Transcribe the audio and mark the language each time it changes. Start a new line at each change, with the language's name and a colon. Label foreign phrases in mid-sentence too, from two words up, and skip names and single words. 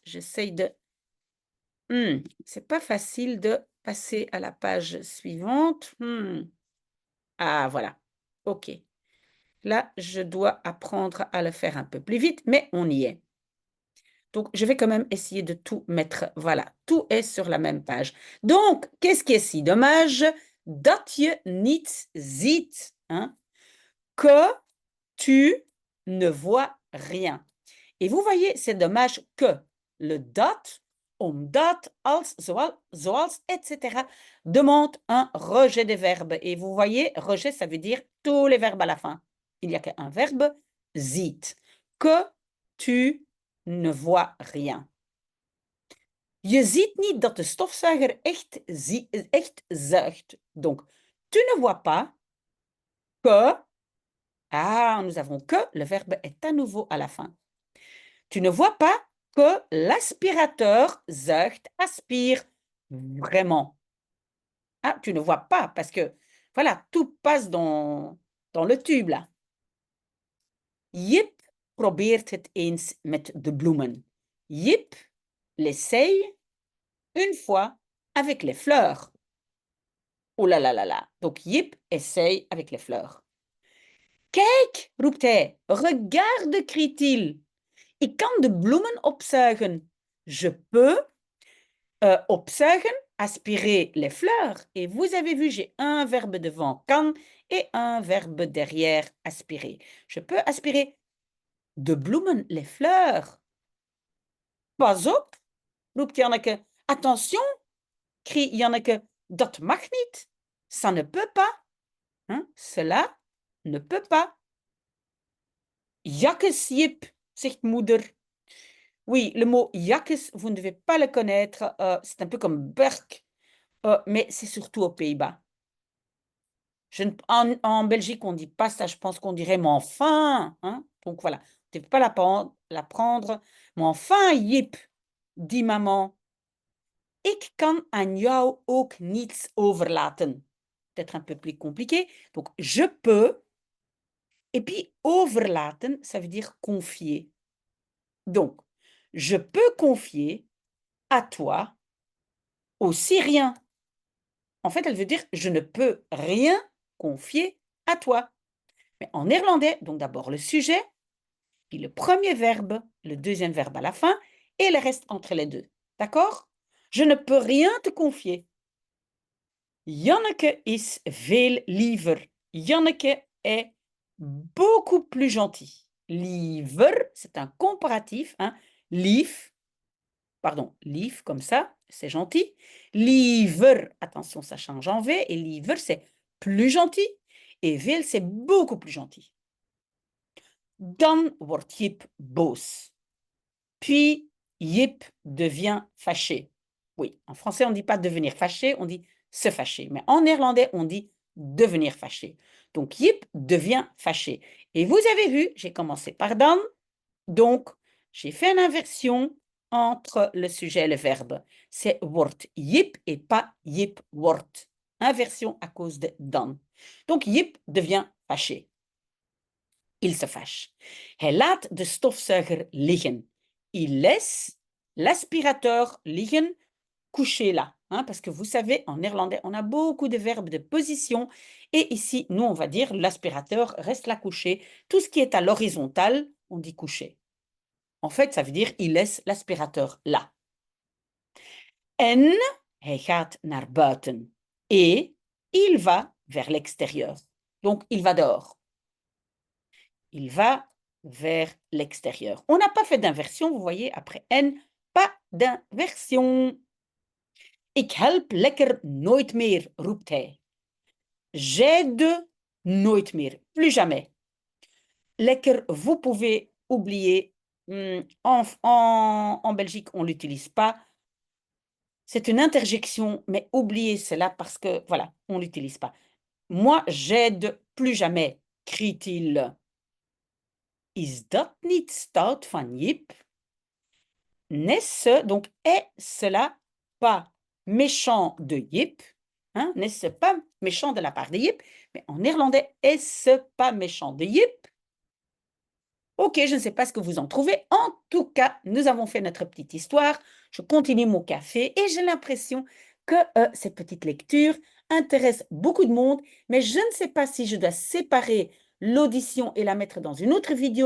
French: J'essaye de... c'est pas facile de passer à la page suivante. Ah, voilà. OK. Là, je dois apprendre à le faire un peu plus vite, mais on y est. Donc, je vais quand même essayer de tout mettre. Voilà, tout est sur la même page. Donc, qu'est-ce qui est si dommage?
Dutch: Dat je niet ziet.
French: Hein? Que tu ne vois rien. Et vous voyez, c'est dommage que le
Dutch: dat, omdat, als, zoals,
French: etc. demande un rejet des verbes. Et vous voyez, rejet, ça veut dire tous les verbes à la fin. Il n'y a qu'un verbe, ziet. Que tu ne vois rien.
Dutch: Je ziet niet dat de stofzuiger echt zuigt.
French: Donc, tu ne vois pas que... Ah, nous avons que, le verbe est à nouveau à la fin. Tu ne vois pas que l'aspirateur zuigt, aspire vraiment. Ah, tu ne vois pas parce que, voilà, tout passe dans le tube là.
Dutch: Jip probeert het eens met de bloemen.
French: Jip l'essaye une fois avec les fleurs. Oh là là là là. Donc Jip essaye avec les fleurs.
Dutch: Kijk, roept hij.
French: Regarde, crie-t-il.
Dutch: Ik kan de bloemen opzuigen.
French: Je peux opzuigen, aspirer les fleurs. Et vous avez vu, j'ai un verbe devant, kan, et un verbe derrière, aspirer. Je peux aspirer
Dutch: de bloemen,
French: les fleurs.
Dutch: Pas op, roept Janneke.
French: Attention, crie Janneke.
Dutch: Dat mag niet.
French: Ça ne peut pas. Hein? Cela ne peut pas.
Dutch: Jakkes, Jip, zegt moeder.
French: Oui, le mot jakkes, vous ne devez pas le connaître. C'est un peu comme berk, mais c'est surtout aux Pays-Bas. En Belgique, on ne dit pas ça. Je pense qu'on dirait mais enfin. Hein? Donc voilà, tu ne peux pas l'apprendre. Mais enfin, Jip, dit maman.
Dutch: Ik kan aan jou ook niets overlaten.
French: Peut-être un peu plus compliqué. Donc, je peux. Et puis, overlaten, ça veut dire confier. Donc, je peux confier à toi aussi rien. En fait, elle veut dire je ne peux rien confier à toi. Mais en néerlandais, donc d'abord le sujet, puis le premier verbe, le deuxième verbe à la fin, et le reste entre les deux. D'accord? Je ne peux rien te confier.
Dutch: Janneke is veel liever.
French: Janneke est beaucoup plus gentil. Liever, c'est un comparatif. Hein? Lief, pardon, lief comme ça, c'est gentil. Liever, attention, ça change en V. Et liever, c'est plus gentil. Et veel, c'est beaucoup plus gentil.
Dutch: Dan wordt Jip boos.
French: Puis, Jip devient fâché. Oui, en français, on ne dit pas devenir fâché, on dit se fâcher. Mais en néerlandais, on dit devenir fâché. Donc, Jip devient fâché. Et vous avez vu, j'ai commencé par dan. Donc, j'ai fait une inversion entre le sujet et le verbe. C'est
Dutch: wordt Jip
French: et pas
Dutch: Jip wordt.
French: Inversion à cause de dan. Donc, Jip devient fâché. Il se fâche.
Dutch: Hij laat de stofzuiger liggen.
French: Il laisse l'aspirateur liggen, couché là. Hein, parce que vous savez, en néerlandais, on a beaucoup de verbes de position. Et ici, nous, on va dire l'aspirateur reste là couché. Tout ce qui est à l'horizontale, on dit couché. En fait, ça veut dire il laisse l'aspirateur là.
Dutch: En hij gaat naar buiten.
French: Et il va vers l'extérieur. Donc, il va dehors. Il va vers l'extérieur. On n'a pas fait d'inversion, vous voyez, après N, pas d'inversion.
Dutch: Ik help lekker nooit meer, roept hij.
French: J'aide
Dutch: nooit meer,
French: plus jamais. Lekker, vous pouvez oublier. En Belgique, on ne l'utilise pas. C'est une interjection, mais oubliez cela parce que, voilà, on ne l'utilise pas. Moi, j'aide plus jamais, crie-t-il.
Dutch: Is dat niet stout van Jip?
French: N'est-ce, donc est cela pas méchant de Jip? Hein? N'est-ce pas méchant de la part de Jip? Mais en néerlandais, est-ce pas méchant de Jip? Ok, je ne sais pas ce que vous en trouvez. En tout cas, nous avons fait notre petite histoire. Je continue mon café et j'ai l'impression que cette petite lecture intéresse beaucoup de monde, mais je ne sais pas si je dois séparer l'audition et la mettre dans une autre vidéo.